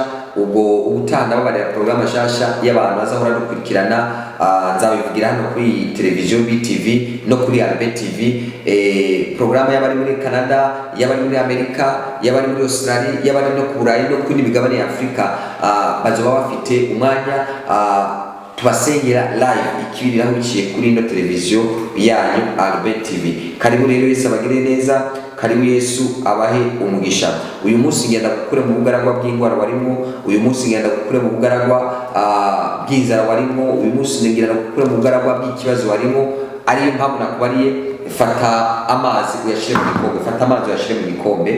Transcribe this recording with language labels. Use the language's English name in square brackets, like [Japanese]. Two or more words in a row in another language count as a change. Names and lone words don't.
[Rundi] Ubwo ubutanda babarira program shasha y'abantu bazahora dukurikirana, nzabivugira hano kuri televiziyo BTV no kuri Albert TV. Program y'abari muri Canada, y'abari muri Amerika, y'abari muri Australia, y'abari no ku Burayi no kuri migabane ya Afrika, bazoba bafite umwanya tubasengera live ikibiriraho biciye kuri ino televiziyo yanyu Albert TV. Karibu rero Yesu abagire neza, karibu Yesu abahe umugisha. Uyu munsi ngenda gukure mu bugaragwa bw'indwara warimo, uyu munsi ngenda gukure mu bugaragwa bw'inzara warimo, uyu munsi ngenda gukure mu bugaragwa bw'ikibazo warimo. Ariyo mpamvu nakubariye, fata amazi uyashire mu gikombe, fata amazi uyashire mu gikombe.